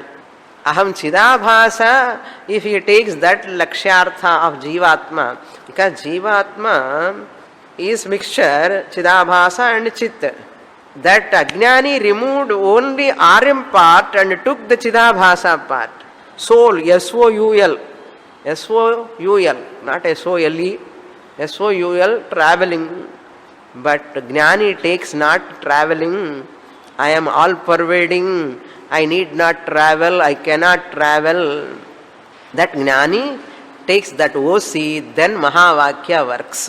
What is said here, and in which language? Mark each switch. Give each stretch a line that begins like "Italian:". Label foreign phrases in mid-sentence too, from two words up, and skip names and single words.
Sanskrit: अहं चिदाभास,
English: if he takes that Lakshyartha of Jivatma, because Jivatma is mixture, Chidabhasa and Chit. That Ajnani removed only RM part and took the Chidabhasa part. Soul, S-O-U-L. S-O-U-L, not S-O-L-E. S-O-U-L, traveling. But Jnani takes not traveling. I am all pervading. I need not travel. I cannot travel. That Jnani takes that OC, then Mahavakya works.